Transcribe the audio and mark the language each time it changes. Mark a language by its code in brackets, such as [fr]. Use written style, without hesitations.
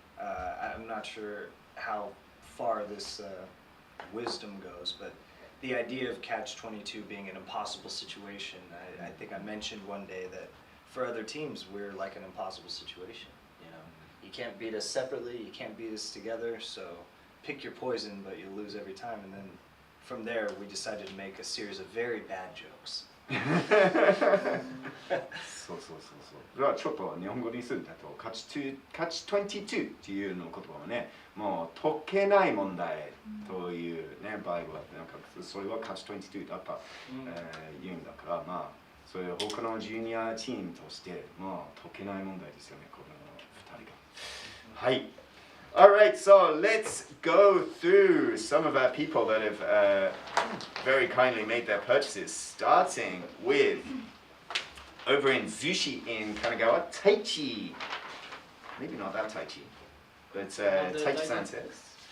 [en] I'm not sure how far this wisdom goes, but the idea of catch-22 being an impossible situation, I think I mentioned one day that for other teams we're like an impossible situation. You know, you can't beat us separately, you can't beat us together, so pick your poison, but you'll lose every time. And then from there we decided to make a series of very bad jokes. [ja] そうそうそうそう。これはちょっと日本語にするとcatch 22っていうの言葉はね、もう解けない問題というね場合はなんかそれはcatch 22だった、言うんだから、まあそれ他のジュニアチームとしてまあ解けない問題ですよねこの二人が。はい。 [en] Alright, so let's go through some of our people that have very kindly made their purchases, starting with over in Zushi in Kanagawa, Taichi. Maybe not that Taichi, but Taichi-san says.